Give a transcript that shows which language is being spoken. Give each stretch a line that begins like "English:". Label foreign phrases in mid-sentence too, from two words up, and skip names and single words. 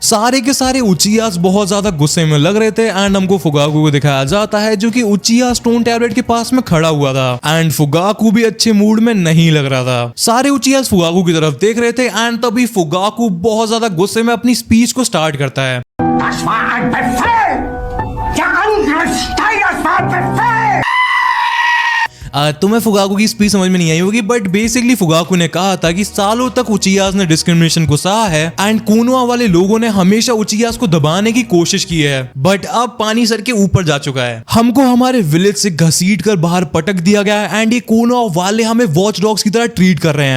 Hindi: सारे के सारे उचियास बहुत ज्यादा गुस्से में लग रहे थे एंड हमको फुगाकू को दिखाया जाता है जो कि उचिया
English: stone tablet
Hindi: के पास में खड़ा हुआ था एंड फुगाकू भी अच्छे मूड में नहीं लग रहा था। सारे उचियास फुगाकू की तरफ देख रहे थे एंड तभी फुगाकू बहुत ज्यादा गुस्से में अपनी स्पीच को स्टार्ट करता है।
German: Das war ein Befehl! Der Angriff Steigers war ein Befehl!
Hindi: तुम्हें फुगाकू की स्पीच समझ में नहीं आई होगी,
English: but basically
Hindi: फुगाकू ने कहा था कि सालों तक उचियास ने डिस्क्रिमिनेशन को सहा है एंड कोनोहा वाले लोगों ने हमेशा उचियास को दबाने की कोशिश की है, बट अब पानी सर के ऊपर जा चुका है। हमको हमारे विलेज से घसीट कर बाहर पटक दिया गया है एंड ये कोनोहा वाले हमें
English: watch dogs
Hindi: की तरह ट्रीट कर रहे हैं।